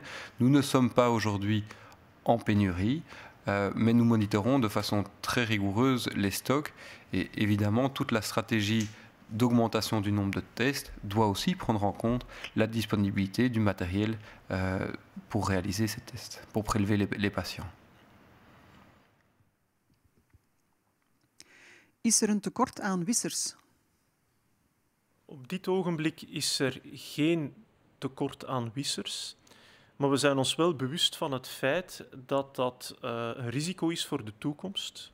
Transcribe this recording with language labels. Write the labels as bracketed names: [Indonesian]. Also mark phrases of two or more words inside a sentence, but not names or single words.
[French] Nous ne sommes pas aujourd'hui en pénurie, mais nous monitorons de façon très rigoureuse les stocks et évidemment toute la stratégie d'augmentation du nombre de tests doit aussi prendre en compte la disponibilité du matériel pour réaliser ces tests, pour prélever les patiënten. [Dutch] Is er een tekort aan wissers? Op dit ogenblik is er geen tekort aan wissers. Maar we zijn ons wel bewust van het feit dat dat een risico is voor de toekomst.